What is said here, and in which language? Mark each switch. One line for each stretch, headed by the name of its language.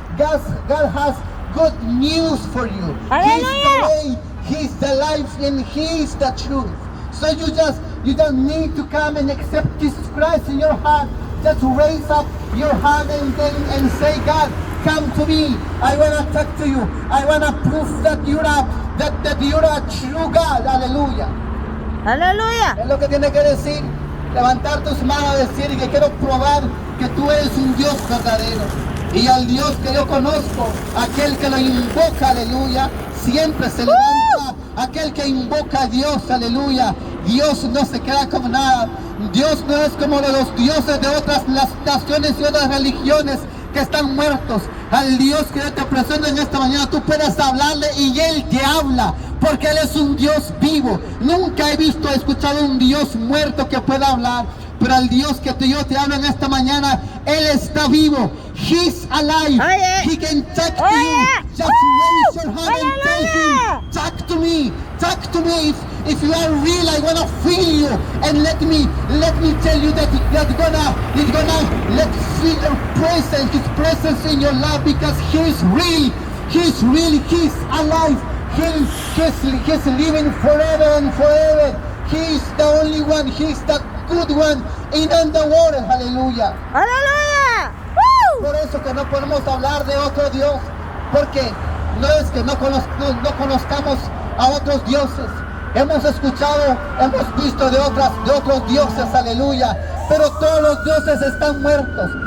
English: God has good news for you. He's the way, He's the life, and He's the truth. So you don't need to come and accept Jesus Christ in your heart. Just raise up your hand and say, God, come to me. I want to talk to you. I want to prove that you're a true God.
Spanish: Aleluya. Aleluya. Es lo que tiene que decir. Levantar tus manos y decir que quiero probar que tú eres un Dios verdadero. Y al Dios que yo conozco, aquel que lo invoca, aleluya, siempre se levanta. Aquel que invoca a Dios, aleluya, Dios no se queda con nada. Dios no es como los dioses de otras naciones y otras religiones que están muertos. Al Dios que yo te presento en esta mañana, tú puedes hablarle y Él te habla, porque Él es un Dios vivo. Nunca he escuchado un Dios muerto que pueda hablar, pero al Dios que yo te hablo en esta mañana, Él está vivo.
English: He's alive. He can talk to you. Just raise your hand and tell Him, talk to me. Talk to me. If you are real, I wanna feel you, and let me tell you that He's gonna let feel your presence, His presence in your life, because He's real. He's alive. He's living forever and forever. He's the only one. He's the good one in the world.
Spanish: Aleluya. Aleluya. Por eso que no podemos hablar de otro Dios, porque no es que no conozcamos a otros dioses. Hemos escuchado, hemos visto de otros dioses, aleluya, pero todos los dioses están muertos.